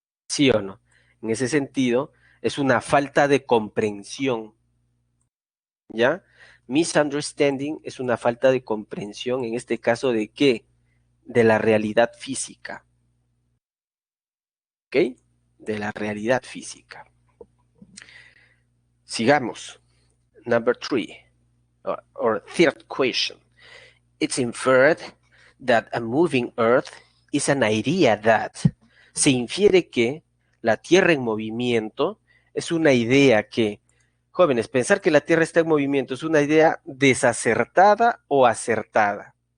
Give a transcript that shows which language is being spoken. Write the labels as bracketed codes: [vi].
[es] ¿Sí o no? En ese sentido, es una falta de comprensión, ¿ya? Misunderstanding es una falta de comprensión, en este caso, ¿de qué? De la realidad física, ¿ok? De la realidad física. Sigamos. [en] Number three, or third question. It's inferred that a moving earth is an idea that. [es] Se infiere que la Tierra en movimiento es una idea que, jóvenes, pensar que la Tierra está en movimiento es una idea desacertada o acertada.